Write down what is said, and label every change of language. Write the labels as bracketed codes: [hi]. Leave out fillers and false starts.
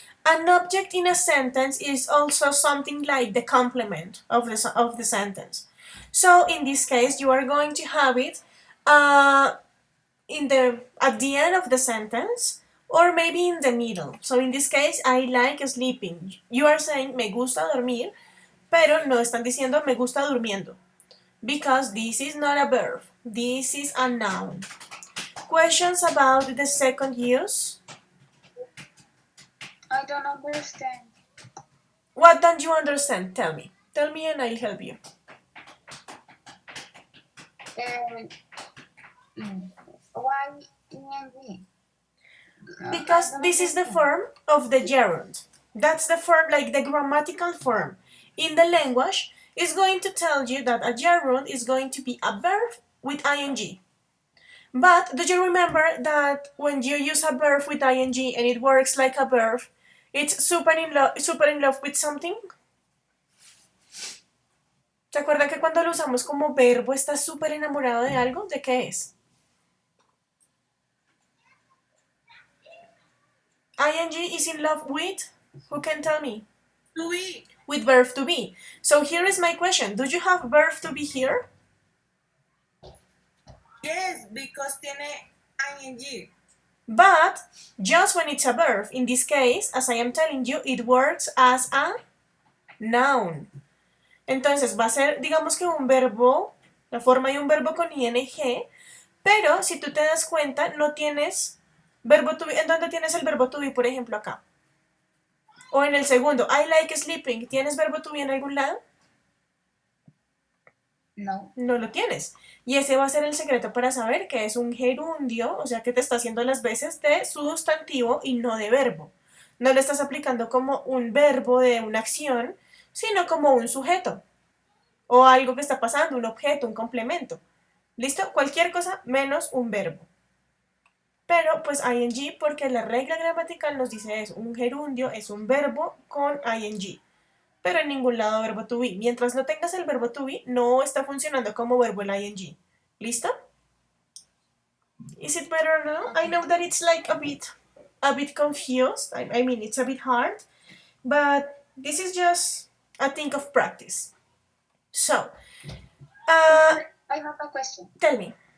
[en] An object in a sentence is also something like the complement of the sentence. So, in this case, you are going to have it at the end of the sentence or maybe in the middle. So, in this case, I like sleeping. You are saying [es] me gusta dormir, pero no están diciendo me gusta durmiendo. [en] Because this is not a verb. This is a noun. Questions about the second use? I don't understand. What don't you understand? Tell me. Tell me and I'll help you. Why ing? Because this is the form of the gerund. That's the form, like the grammatical form. In the language, it's going to tell you that a gerund is going to be a verb with ing. But do you remember that when you use a verb with ing and it works like a verb, it's super in love with something? [es] ¿Se acuerdan que cuando lo usamos como verbo está súper enamorado de algo? ¿De qué es? [en] ing is in love with? Who can tell me? To be. With verb to be. So here is my question. Do you have verb to be here? Yes, because [es] tiene [en] ing. But just when it's a verb. In this case, as I am telling you, it works as a noun. [es] Entonces va a ser, digamos que un verbo, la forma de un verbo con ing, pero si tú te das cuenta, no tienes verbo to be. ¿En dónde tienes el verbo to be, por ejemplo, acá? O en el segundo, [en] I like sleeping. [es] ¿Tienes verbo to be en algún lado? No. No lo tienes. Y ese va a ser el secreto para saber que es un gerundio, o sea que te está haciendo las veces de sustantivo y no de verbo. No lo estás aplicando como un verbo de una acción, sino como un sujeto. O algo que está pasando, un objeto, un complemento. ¿Listo? Cualquier cosa menos un verbo. Pero pues ing, porque la regla gramatical nos dice eso. Un gerundio es un verbo con ing. Pero en ningún lado verbo to be. Mientras no tengas el verbo to be, no está funcionando como verbo el ing. ¿Listo? [en] Is it better now? I know that it's like a bit confused. I mean, it's a bit hard. But this is just a thing of practice. So, I have a question. tell me.